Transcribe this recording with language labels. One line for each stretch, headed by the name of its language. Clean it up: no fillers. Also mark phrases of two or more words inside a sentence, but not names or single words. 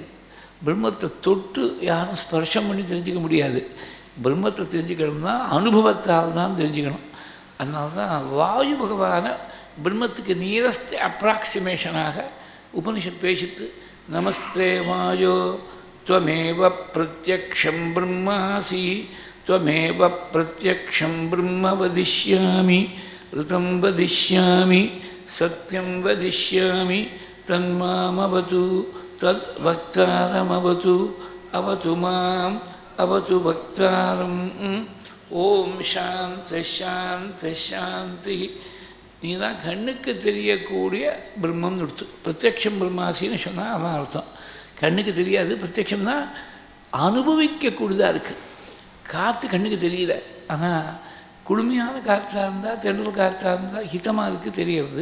Tamil: பிரம்மத்தை தொட்டு யாரும் ஸ்பர்ஷம் பண்ணி தெரிஞ்சிக்க முடியாது. பிரம்மத்தை தெரிஞ்சுக்கணும்னா அனுபவத்தால் தான் தெரிஞ்சுக்கணும். அதனால தான் வாயு பகவானை பிரம்மத்துக்கு
English: nearest approximation
Tamil: உபனிஷத் பேசித்து,
Sanskrit: नमस्ते वायो त्वमेव प्रत्यक्षं ब्रह्मासि त्वमेव प्रत्यक्षं ब्रह्म वदिष्यामि ऋतं वदिष्यामि सत्यं वदिष्यामि तन्मामवतु तद्वक्तारमवतु अवतु माम् अवतु वक्तारम्. ॐ शान्तिः शान्तिः शान्तिः.
Tamil: நீ தான் கண்ணுக்கு தெரியக்கூடிய பிரம்மம்னு எடுத்து பிரத்யக்ஷம் பிரம்மாசின்னு சொன்னால் அதான் அர்த்தம். கண்ணுக்கு தெரியாது, பிரத்யக்ஷம்னா அனுபவிக்கக்கூடியதாக இருக்குது. காற்று கண்ணுக்கு தெரியல, ஆனால் குளுமையான காற்றாக இருந்தால், தென்றல் காற்றாக இருந்தால் ஹிதமாக இருக்குது தெரிகிறது.